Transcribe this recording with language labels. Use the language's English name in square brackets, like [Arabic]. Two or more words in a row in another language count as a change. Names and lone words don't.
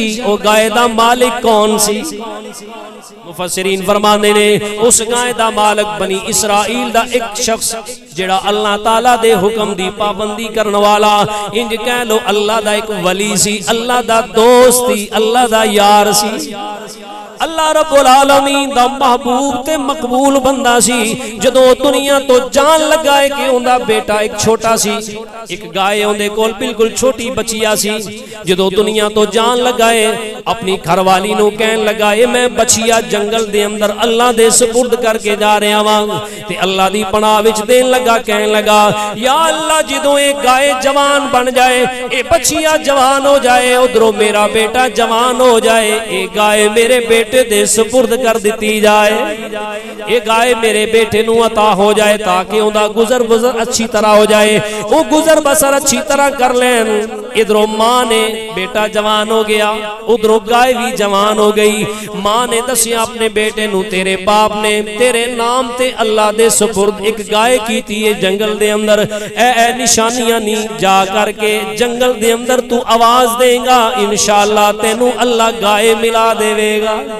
[Punjabi] او گائے دا مالک کون سی? مفسرین فرماندے نے اس گائے دا مالک بنی اسرائیل دا ایک شخص جیہڑا اللہ تعالیٰ دے حکم دی پابندی کرنے والا، انج کہہ لو اللہ دا ایک ولی سی، اللہ دا دوست سی، اللہ دا یار سی, اللہ رب العالمین دا محبوب تے مقبول بندہ سی. جدوں دنیا توں جان لگائے کہ ان کا بیٹا ایک چھوٹا سی، ایک گائے ان کے کول بالکل چھوٹی بچیا سی. جدوں دنیا توں جان لگائے اپنی گھر والی نوں کہن لگا میں بچیا جنگل دے اندر اللہ دے سپرد کر کے جا رہا واں تے اللہ دی پناہ وچ دین لگا، کہن لگا یا اللہ جدوں یہ گائے جوان بن جائے، یہ بچیا جوان ہو جائے، ادھروں میرا بیٹا جوان ہو جائے، یہ گائے میرے بیٹے دے سپرد کر دی جائے، یہ گائے میرے بیٹے نوں عطا ہو جائے تاکہ ان کا گزر بسر اچھی طرح ہو جائے, [Urdu] وہ گزر بسر اچھی طرح کر لیں. [Punjabi] ادھروں ماں نے بیٹا جوان ہو گیا، ادھروں گائے بھی جوان ہو گئی. ماں نے دسیا اپنے بیٹے نوں تیرے باپ نے تیرے نام تے اللہ دے سپرد ایک گائے کی تھی جنگل دے اندر، اے نشانیاں نی جا کر کے جنگل دے اندر تو آواز دیگا، ان شاء اللہ تینوں اللہ گائے ملا دیویگا.